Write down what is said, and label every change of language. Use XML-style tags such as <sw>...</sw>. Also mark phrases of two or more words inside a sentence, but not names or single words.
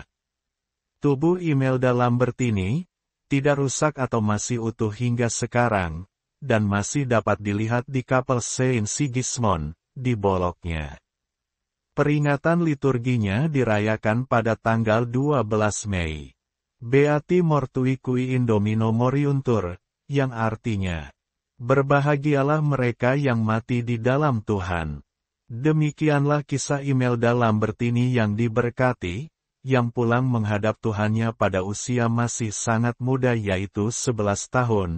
<id>Tubuh Imelda Lambertini, tidak rusak atau masih utuh hingga sekarang, dan masih dapat dilihat di Kapel Saint Sigismund, di boloknya. Peringatan liturginya dirayakan pada tanggal 12 Mei.</id> <la>Beati mortui qui in Domino moriuntur,</la> <id>yang artinya, berbahagialah mereka yang mati di dalam Tuhan. Demikianlah kisah Imelda Lambertini yang diberkati, yang pulang menghadap Tuhannya pada usia masih sangat muda yaitu 11 tahun.</id>